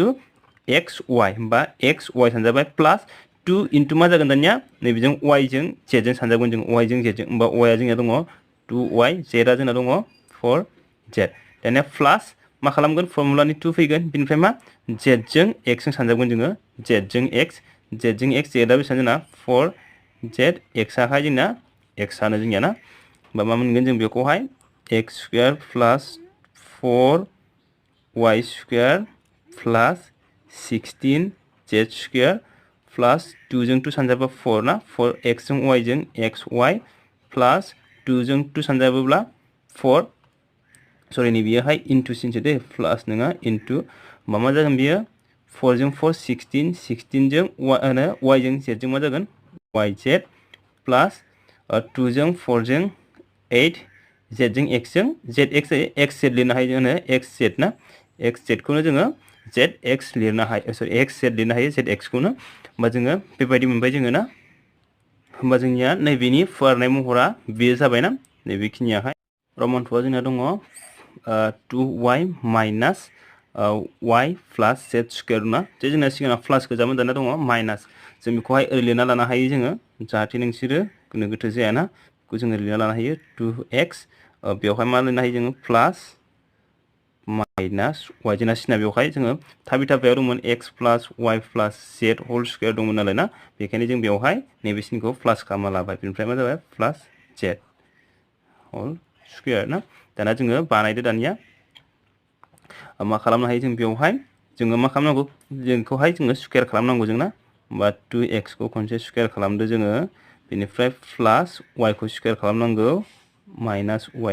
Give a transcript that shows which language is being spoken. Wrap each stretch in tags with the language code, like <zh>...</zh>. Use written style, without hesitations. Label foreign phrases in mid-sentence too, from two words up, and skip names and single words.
<brx>xy होमबा xy सानजाबाय प्लस 2 into मा जागोन दानिया नैबेजों y जों z जों सानजाबगोन जों y जों z जों होमबा y आ जोंना दङ 2y z आ जोंना दङ 4z दानिया प्लस मा खालामगोन फर्मुलानि 2 फैगोन बेनिफ्राय मा z जों x जों सानजाबगोन जोङो z जों x z जों x z आ बेसेबां जोंना 4z x आहाय जोंना x आनो जोंनिया ना होमबा मा मोनगोन जों बेखौहाय x स्क्वायर प्लस 4y स्क्वायर प्लस 16z स्क्वायर प्लस 2 जों 2 सानजाबा 4 ना 4x जों y जों xy प्लस 2 जों 2 सानजाबोब्ला 4 सरि नै बियोहाय इनटु सिनसो दे प्लस नङा इनटु मा जागोन बियो 4 जों 4 16 16 जों y जों z जों मा जागोन yz प्लस 2 जों 4 जों 8 z जों x जों zx xz लिरनो हायो जोङो xz ना xz खौनो जोङो zx लिरनो हायो सरि xz लिरनो हायो zx खौनो होमबा जोङो बेबायदि मोनबाय जोङो ना होमबा जोंनिया नैबेनि फुवारनाय महरा बेयो जाबायना नैबेखिनियाहाय रमान 2 आ जोंना दङ 2y माइनास y प्लस z स्क्वायर ना जे जोंना सिगाङाव प्लास गोजामोन दाना दङ माइनास जों बेखौहाय ओरै लिरना लानो हायो जोङो जाहाथे नोंसोरो गोनो गोथो जायाना बेखौ जोङो लिरना लानो हायो 2x बेवहाय मा लिरनो हायो जोङो प्लास माइनास y जोंना सिना बेवहाय जोङो थाबिथाबायाव दंमोन x प्लस y प्लस z</brx> <en>whole square</en> <brx>दंमोन नालाय ना बेखायनो जों बेवहाय नैबे सिनखौ प्लास खालामना लाबाय बेनिफ्राय मा जाबाय प्लास z</brx> <en>whole square</en> <brx>ना दाना जोङो बानायदो दानिया मा खालामनो हायो जों बेवहाय जोङो मा खालामनांगौ जोंखौहाय जोङो स्क्वायर खालामनांगौ जोंना होमबा 2x खौ खनसे स्क्वायर खालामदो जोङो बेनिफ्राय प्लस y खौ स्क्वायर खालामनांगौ माइनास y</brx>